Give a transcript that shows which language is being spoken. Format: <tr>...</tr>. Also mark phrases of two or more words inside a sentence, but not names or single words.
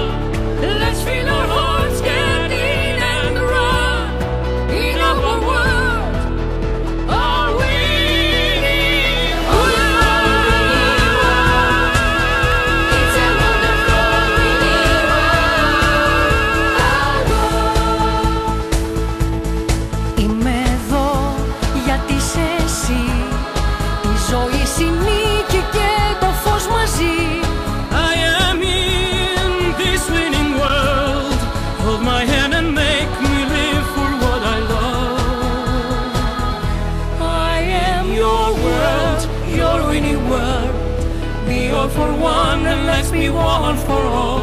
<en>Let's feel our hearts get in and run. In our world, are we? It's a wonderful winning world.</en> <el>Είμαι εδώ γιατί είσαι εσύ. Η ζωή συνήκη και το φως μαζί.</el> <en>I am in this winning world. Hold my hand and make me live for what I love. I am your world, your winning world. Be all for one and let's be one for all.</en>